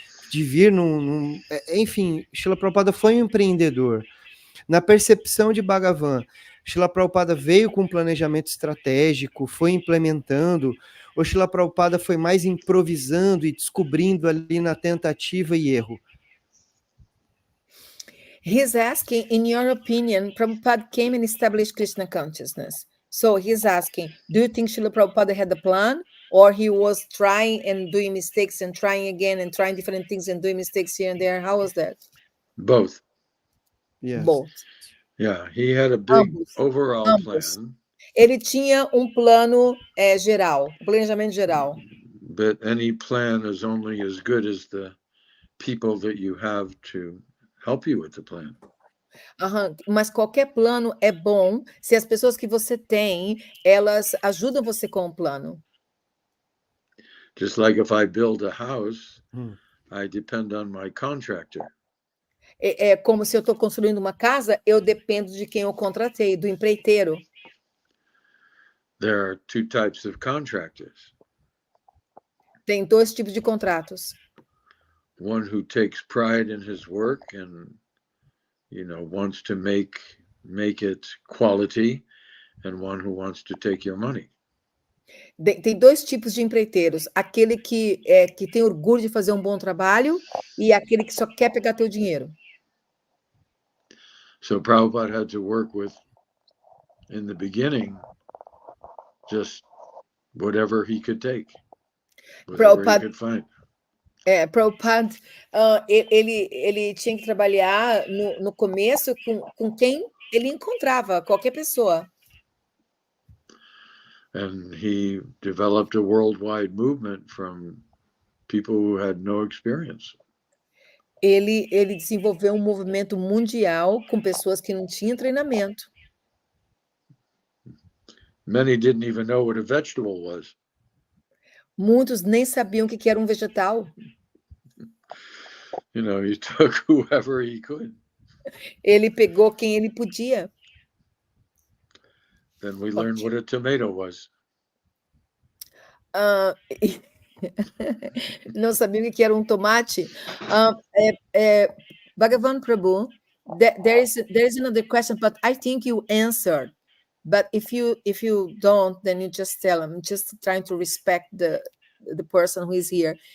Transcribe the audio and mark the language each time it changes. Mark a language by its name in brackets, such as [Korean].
[Portuguese] De vir enfim, Srila Prabhupada foi um empreendedor. Na percepção de Bhagavan, Srila Prabhupada veio com um planejamento estratégico, foi implementando, ou Srila Prabhupada foi mais improvisando e descobrindo ali na tentativa e erro? [English] He's asking, in your opinion, Prabhupada came and established Krishna consciousness. So he's asking, do you think Srila Prabhupada had a plan? Or he was trying and doing mistakes and trying again and trying different things and doing mistakes here and there? How was that? Both. Yes. Both. Yeah, he had a big overall plan. [Portuguese] Ele tinha plano geral, planejamento geral. [English] But any plan is only as good as the people that you have to help you with the plan. [Portuguese] Mas qualquer plano é bom se as pessoas que você tem, elas ajudam você com o plano. [English] Just like if I build a house, I depend on my contractor. [Portuguese] É como se eu estou construindo uma casa, eu dependo de quem eu contratei, do empreiteiro. [English] There are 2 types of contractors. [Portuguese] Tem 2 tipos de contratos. [English] One who takes pride in his work and, wants to make it quality, and one who wants to take your money. [Portuguese] Tem 2 tipos de empreiteiros, aquele que tem orgulho de fazer um bom trabalho e aquele que só quer pegar teu dinheiro. [English] So Prabhupada had to work with, in the beginning, just whatever he could take, whatever he could find. [Portuguese] Prabhupada, ele tinha que trabalhar no começo com quem ele encontrava, qualquer pessoa. [English] And he developed a worldwide movement from people who had no experience. [Portuguese] Ele desenvolveu um movimento mundial com pessoas que não tinham treinamento. [English] Many didn't even know what a vegetable was. [Portuguese] Muitos nem sabiam o que era um vegetal. [English] You know, he took whoever he could. [Portuguese] Ele pegou quem ele podia. [English] Then we learned what a tomato was. [Portuguese] Ah, não sabia o que era um tomate. [English] Bhagavan Prabhu, there is another question, but I think you answered. But if you don't, then you just tell them. Just trying to respect the person who is here.